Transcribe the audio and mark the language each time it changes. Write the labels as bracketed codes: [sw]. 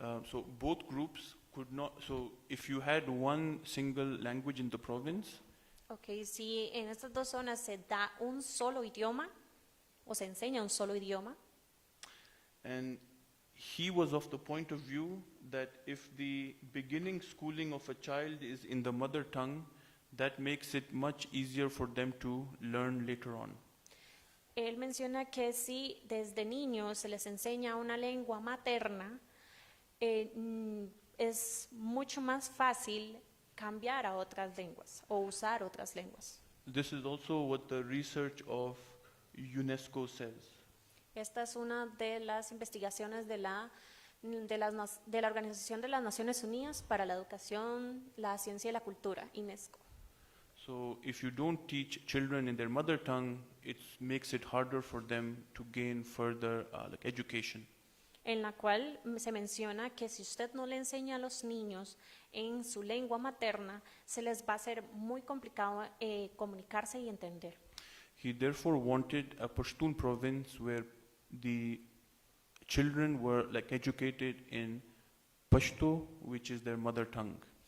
[en] So both groups could not, so if you had one single language in the province, [es] ok, si en estas dos zonas se da un solo idioma o se enseña un solo idioma, [en] and he was of the point of view that if the beginning schooling of a child is in the mother tongue, that makes it much easier for them to learn later on. [es] él menciona que si desde niños se les enseña una lengua materna, es mucho más fácil cambiar a otras lenguas o usar otras lenguas. [en] This is also what the research of UNESCO says. [es] Esta es una de las investigaciones de la Organización de las Naciones Unidas para la Educación, la Ciencia y la Cultura, UNESCO. [en] So if you don't teach children in their mother tongue, it makes it harder for them to gain further education. [es] En la cual se menciona que si usted no le enseña a los niños en su lengua materna, se les va a hacer muy complicado comunicarse y entender. [en] He therefore wanted a Pashtun province where the children were educated in Pashto, which is their mother tongue.